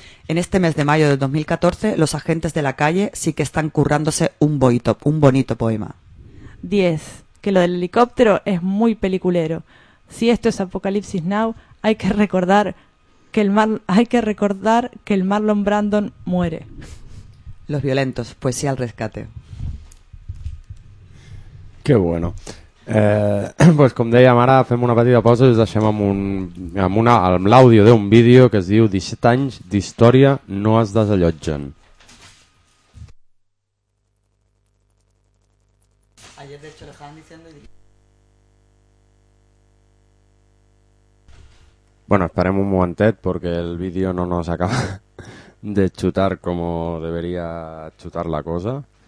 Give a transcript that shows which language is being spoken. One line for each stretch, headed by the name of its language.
Spanish: En este mes de mayo de 2014, los agentes de la calle sí que están currándose un bonito poema. 10. Que lo del helicóptero es muy peliculero. Si esto es Apocalipsis Now, hay que recordar que el Marlon Brando muere. Los violentos, pues sí al rescate. Qué bueno.
Catalan: Pues com deia ara, fem una petita pausa i us deixem amb l'àudio d'un vídeo que es diu 17 anys d'història no es desallotgen.
Spanish: Ayer, de hecho, lo estaban diciendo y... Bueno,
Catalan: esperem un momentet
Spanish: porque el vídeo no nos acaba de chutar como debería chutar la cosa.